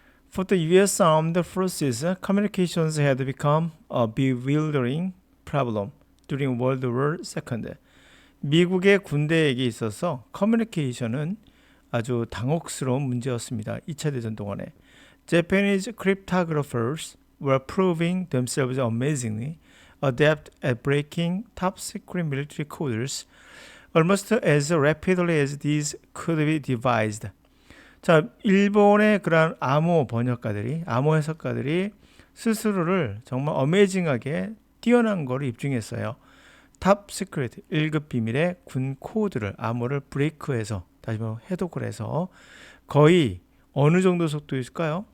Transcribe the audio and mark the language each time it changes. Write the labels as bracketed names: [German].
[English] For the US Armed Forces, communications had become a bewildering problem during World War II. [Korean] 미국의 군대에게 있어서 커뮤니케이션은 아주 당혹스러운 문제였습니다. 2차 대전 동안에. [English] Japanese cryptographers were proving themselves amazingly adept at breaking top secret military codes almost as rapidly as these could be devised. [Korean] 자, 일본의 그러한 암호 번역가들이, 암호 해석가들이 스스로를 정말 어메이징하게 뛰어난 거를 입증했어요. 탑 시크릿, 1급 비밀의 군 코드를, 암호를 브레이크해서, 다시 말해 해독을 해서 거의 어느 정도 속도일까요?